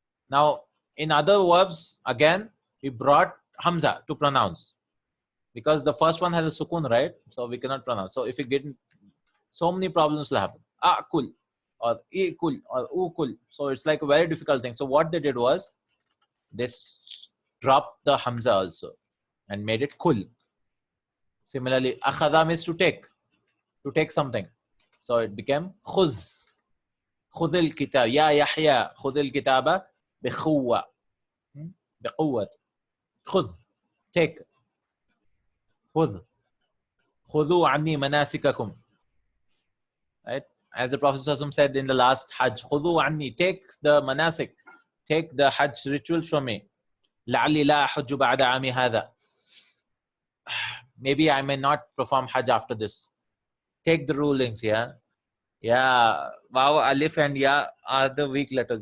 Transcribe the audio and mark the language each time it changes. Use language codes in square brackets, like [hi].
[en] Now, in other verbs, again, we brought hamza to pronounce, because the first one has a sukun, right? So we cannot pronounce. So if you get, so many problems will happen. Akul or ikul or ukul. So it's like a very difficult thing. So what they did was they dropped the hamza also and made it kul. Similarly, akhadha means to take something. So it became khuz. [ar] خذ الكتاب يا يحيى خذ الكتاب بقوة بقوة خذ take خذ خذوا عني مناسككم, right? [en] As the Prophet said in the last Hajj, خذوا عني, take the manasik, take the Hajj rituals from me. لعلي لا أحج بعد عامي هذا, maybe I may not perform Hajj after this. Take the rulings, yeah. Yeah, wow, alif and ya are the weak letters.